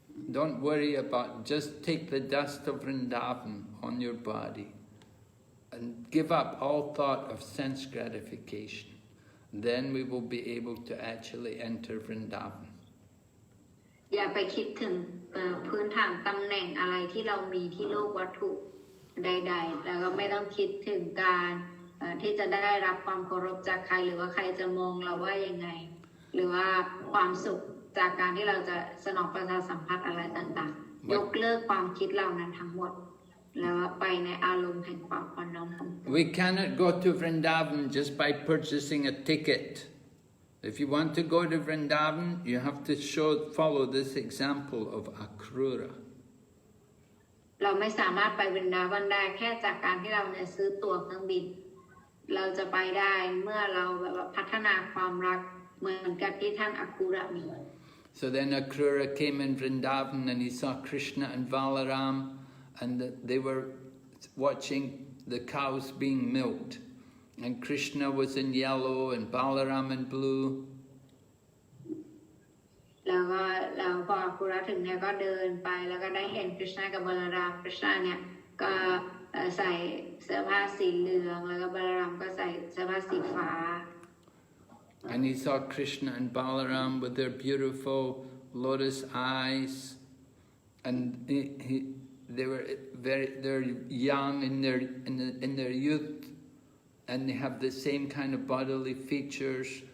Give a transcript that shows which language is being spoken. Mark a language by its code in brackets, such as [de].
[en] Don't worry about, just take the dust of Vrndavan on your body and give up all thought of sense gratification. Then we will be able to actually enter Vrndavan. [th] อย่าไปคิดถึงพื้นฐานตำแหน่งอะไรที่เรามีที่โลกวัตถุใดๆแล้วก็ไม่ต้องคิดถึงการที่จะได้รับความเคารพจากใครหรือว่าใครจะมองเราว่ายังไงหรือว่าความสุขจากการที่เราจะสนองประชาสัมพันธ์อะไรต่างๆ ยกเลิกความคิดเหล่านั้นทั้งหมดแล้วไปในอารมณ์แห่งความอ่อนน้อมถ่อมตน [en] We cannot go to Vrndavan just by purchasing a ticket. If you want to go to Vrndavan, you have to follow this example of Akrura. [th] เราไม่สามารถไปวรินดาวันได้แค่จากการที่เราเนี่ยซื้อตั๋วเครื่องบินเราจะไปได้เมื่อเราแบบพัฒนาความรักเหมือนกับที่ท่านอคุระมี [en] So then Akrura came in Vrndavan and he saw Krishna and Balaram and they were watching the cows being milked. And Krishna was in yellow and Balaram in blue. [th] แล้วพออคุระถึงเนี่ยก็เดินไปแล้วก็ได้เห็นคริชนากับบาลารามคริชนาเนี่ยก็ใส่เสื้อผ้าสีเหลืองแล้วก็บาลารามก็ใส่เสื้อผ้าสีฟ้า [en] And he saw Krishna and Balaram with their beautiful lotus eyes, and they're young in their youth, and they have the same kind of bodily features.